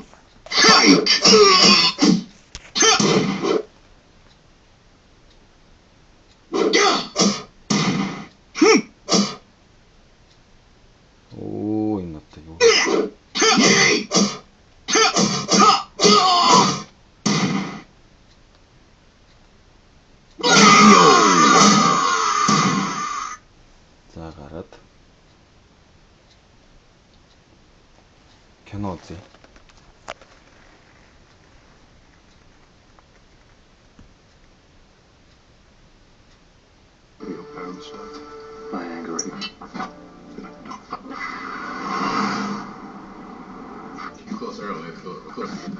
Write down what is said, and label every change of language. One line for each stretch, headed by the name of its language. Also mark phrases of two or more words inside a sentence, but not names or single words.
English: Fight.
Mongolian: Оо энэ одоо юу? За гараад. Кино үзье.
English: My anger. Close early, close.